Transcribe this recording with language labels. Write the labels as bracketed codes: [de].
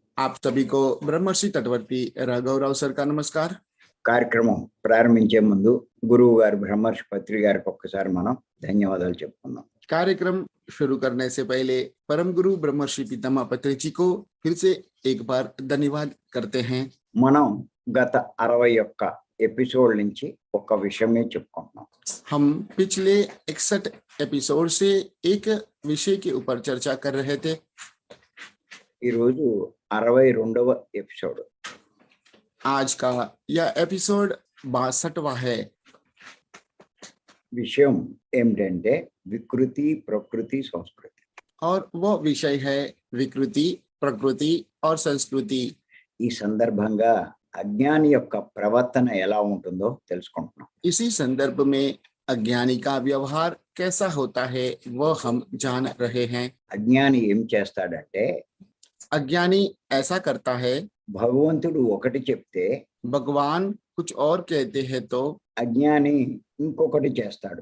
[hi] आप सभी को ब्रह्मर्षि तटवर्ती राघवराव सर का नमस्कार। [te] కార్యక్రమం ప్రారంభించే ముందు గురువు గారు బ్రహ్మర్షి పత్రి గారికి ఒక్కసారి మనం ధన్యవాదాలు చెప్పుకుందాం. [hi] कार्यक्रम शुरू करने से पहले परम गुरु ब्रह्मर्षि पितामह पत्री जी को फिर से एक बार धन्यवाद करते हैं। [te] మనం గత 61 ఎపిసోడ్ నుంచి ఒక విషయమే చెప్పుకుంటున్నాం. [hi] हम पिछले 61 एपिसोड से एक विषय के ऊपर चर्चा कर रहे थे। [te] ఈ రోజు 62వ ఎపిసోడ్. [hi] आज का यह एपिसोड 62वां है। [te] విషయం ఏమిటంటే వికృతి, ప్రకృతి, సంస్కృతి. [hi] और वह विषय है विकृति, प्रकृति और संस्कृति। [te] ఈ సందర్భంగా అజ్ఞాని యొక్క ప్రవర్తన ఎలా ఉంటుందో తెలుసుకుంటున్నాం. [hi] इसी संदर्भ में अज्ञानी का व्यवहार कैसा होता है वह हम जान रहे हैं। [te] అజ్ఞాని ఏం చేస్తాడంటే [hi] अज्ञानी ऐसा करता है, [te] భగవంతుడు ఒకటి చెప్తే [hi] भगवान कुछ और कहते हैं तो [te] అజ్ఞాని ఇంకొకటి చేస్తాడు.